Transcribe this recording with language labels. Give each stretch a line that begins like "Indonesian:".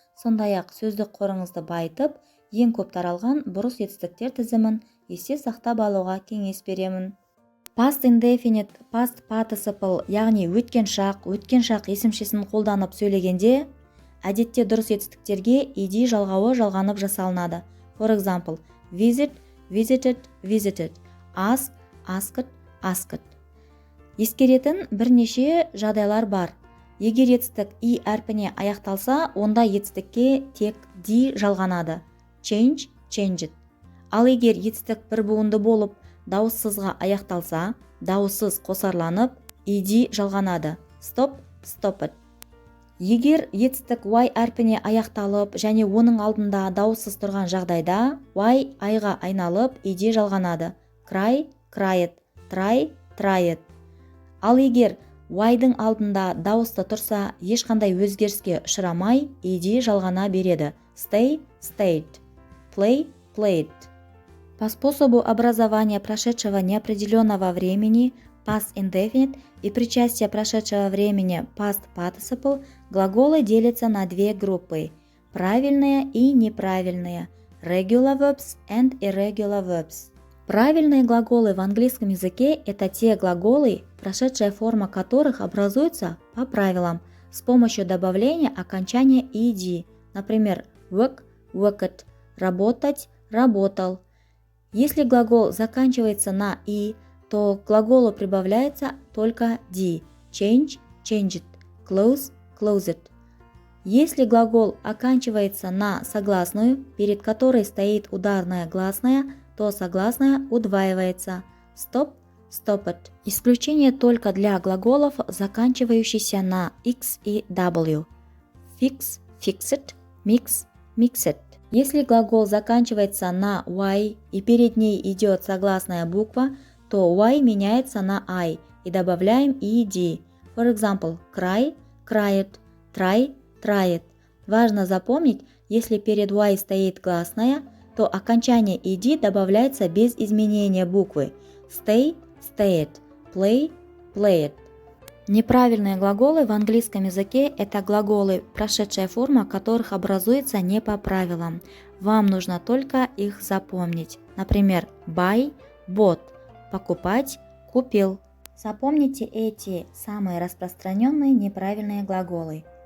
Kazakh: Сондай-ақ сөздік қорыңызды байытып, ең көп таралған бұрыс етістіктер тізімін есте сақтап алуға кеңес беремін. Past indefinite, past participle, яғни өткен шақ есімшесін қолданып сөйлегенде, әдетте дұрыс етістіктерге ed жалғауы жалғанып жасалынады.
English: For example, visit, visited, visited, ask, asked, asked.
Kazakh: Ескеретін бірнеше жағдайлар бар. Егер етістік и әрпіне аяқталса, онда етістікке тек d жалғанады.
English: Change, changed.
Kazakh: Ал егер етістік бір буынды болып, дауыссызға аяқталса, дауыссыз қосарланып, ed жалғанады.
English: Stop, stopped.
Kazakh: Егер етістік y әрпіне аяқталып және оның алдында дауыссыз тұрған жағдайда, y айға айналып, ed жалғанады.
English: Cry, cried, try, tried.
Kazakh: Ал егер y-дың алдында дауысты тұрса, ешқандай өзгеріске ұшырамай, ed жалғана береді.
English: Stay, stayed. Play, played.
Russian: По способу образования прошедшего неопределенного времени past indefinite и причастие прошедшего времени past participle глаголы делятся на две группы – правильные и неправильные –
English: regular verbs and irregular verbs.
Russian: Правильные глаголы в английском языке – это те глаголы, прошедшая форма которых образуется по правилам с помощью добавления окончания ed, например,
English: work, worked,
Russian: работать, работал. Если глагол заканчивается на «и», то к глаголу прибавляется только «d» –
English: change, changed, close, closed.
Russian: Если глагол оканчивается на согласную, перед которой стоит ударная гласная, то согласная удваивается –
English: stop, stopped.
Russian: Исключение только для глаголов, заканчивающихся на x и w –
English: fix, fixed, mix, mixed.
Russian: Если глагол заканчивается на y и перед ней идет согласная буква, то y меняется на I и добавляем ed.
English: For example, cry, cried, try, tried.
Russian: Важно запомнить, если перед y стоит гласная, то окончание ed добавляется без изменения буквы.
English: Stay, stayed, play, played.
Russian: Неправильные глаголы в английском языке – это глаголы, прошедшая форма которых образуется не по правилам. Вам нужно только их запомнить. Например,
English: buy, bought,
Russian: покупать, купил. Запомните эти самые распространенные неправильные глаголы.